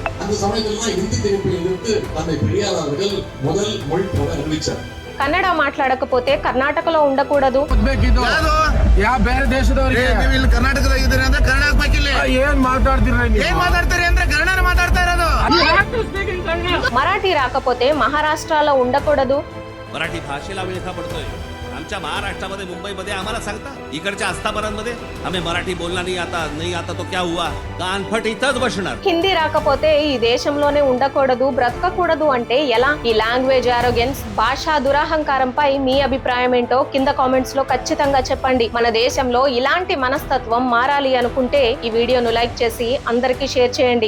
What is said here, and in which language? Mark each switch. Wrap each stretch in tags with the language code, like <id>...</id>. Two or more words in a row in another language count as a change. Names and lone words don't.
<te>కన్నడ మాట్లాడకపోతే కర్ణాటకలో ఉండకూడదు. మరాఠీ రాకపోతే మహారాష్ట్రలో ఉండకూడదు.</te> <mr>मराठी भाषेला वेळखा पडतोय. आमच्या महाराष्ट्रामध्ये मुंबईमध्ये आम्हाला सांगता इकडच्या आस्थापनांमध्ये आम्ही मराठी बोलना नाही आता</mr> <hi>तो क्या हुआ</hi> <mr>कानफट इथंच बसणार.</mr> <te>హిందీ రాకపోతే ఈ దేశంలోనే ఉండకూడదు, బ్రతకకూడదు అంటే ఎలా? ఈ</te> <en>language arrogance,</en> <te>భాషా దురహంకారంపై మీ అభిప్రాయం ఏంటో కింద కామెంట్స్ లో ఖచ్చితంగా చెప్పండి. మన దేశంలో ఇలాంటి మనస్తత్వం మారాలి అనుకుంటే ఈ వీడియోను లైక్ చేసి అందరికీ షేర్ చేయండి.</te>